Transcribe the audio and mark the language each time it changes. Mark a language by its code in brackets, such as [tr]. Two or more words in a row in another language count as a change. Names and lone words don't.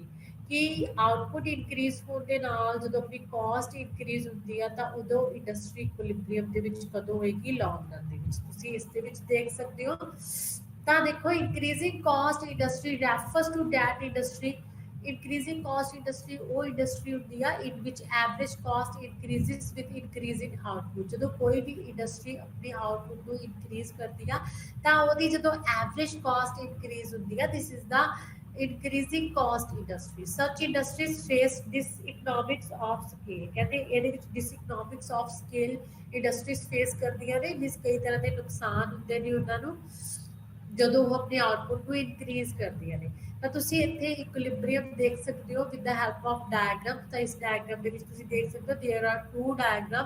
[pa] ਕਿ [en] output increase [pa] ਹੋਣ ਦੇ ਨਾਲ ਜਦੋਂ ਆਪਣੀ [en] cost increase [pa] ਹੁੰਦੀ ਆ ਤਾਂ ਉਦੋਂ [en] industry equilibrium [pa] ਦੇ ਵਿੱਚ ਕਦੋਂ ਹੋਏਗੀ, [en] long run [pa] ਦੇ ਵਿੱਚ। ਤੁਸੀਂ ਇਸ ਦੇ ਵਿੱਚ ਦੇਖ ਸਕਦੇ ਹੋ। ਤਾਂ ਦੇਖੋ [en] increasing cost industry refers to that industry. increasing cost industry [pa] ਉਹ ਇੰਡਸਟਰੀ ਹੁੰਦੀ ਆ [en] in which average cost increases with increase in output। [pa] ਜਦੋਂ ਕੋਈ ਵੀ ਇੰਡਸਟਰੀ ਆਪਣੀ ਆਊਟਪੁੱਟ ਨੂੰ ਇਨਕਰੀਜ਼ ਕਰਦੀ ਆ ਤਾਂ ਉਹਦੀ ਜਦੋਂ [en] average cost increase [pa] ਹੁੰਦੀ ਆ, [en] this is the increasing cost industry। such industries face diseconomics of scale। [pa] ਕਹਿੰਦੇ ਇਹਦੇ ਵਿੱਚ [en] diseconomics of scale industries face [pa] ਕਰਦੀਆਂ ਨੇ, ਜਿਸ ਕਈ ਤਰ੍ਹਾਂ ਦੇ ਨੁਕਸਾਨ ਹੁੰਦੇ ਨੇ ਉਹਨਾਂ ਨੂੰ। ਜਦੋਂ ਉਹ ਆਪਣੇ ਆਊਟਪੁੱਟ ਨੂੰ ਇਨਕਰੀਜ਼ ਕਰਦੀਆਂ ਨੇ। ਤਾਂ ਤੁਸੀਂ ਇੱਥੇ ਇਕੁਲਿਬਰੀਅਮ ਦੇਖ ਸਕਦੇ ਹੋ [en] with the help of diagram. [pa] ਤਾਂ ਇਸ ਡਾਇਗਰਾਮ ਦੇ ਵਿੱਚ ਤੁਸੀਂ ਦੇਖ ਸਕਦੇ ਹੋ [en] there are two diagram.